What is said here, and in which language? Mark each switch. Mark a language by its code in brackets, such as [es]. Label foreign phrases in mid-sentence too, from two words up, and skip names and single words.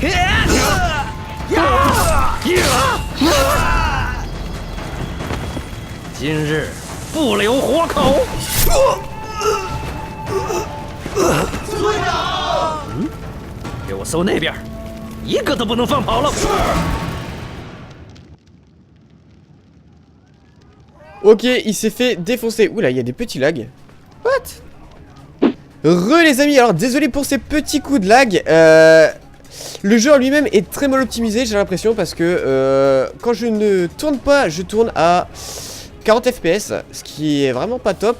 [zh] 今日不留活口。村长，给我搜那边，一个都不能放跑了。是。 [fr] Ok, il s'est fait défoncer. Oula, il y a des petits lags. What? Les amis, alors désolé pour ces petits coups de lag. Le jeu en lui-même est très mal optimisé, j'ai l'impression, parce que quand je ne tourne pas, je tourne à 40 FPS, ce qui est vraiment pas top.